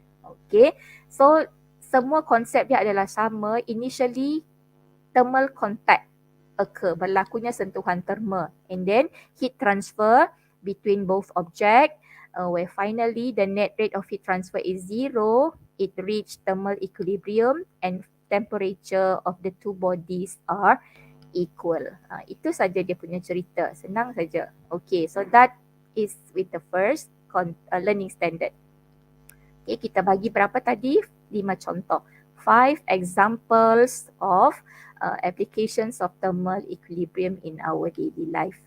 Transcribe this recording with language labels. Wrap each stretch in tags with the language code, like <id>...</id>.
<ms>Okay, so semua konsep dia adalah sama.</ms> <en>Initially, thermal contact occur,</en> <ms>berlakunya sentuhan terma,</ms> <en>and then heat transfer between both object, where finally the net rate of heat transfer is 0, it reached thermal equilibrium and temperature of the two bodies are equal.</en> <ms>Itu saja dia punya cerita, senang saja.</ms> <en>Okay, so that is with the first learning standard. Okay,</en> <ms>kita bagi berapa tadi? 5 contoh.</ms> <en>5 examples of applications of thermal equilibrium in our daily life.</en>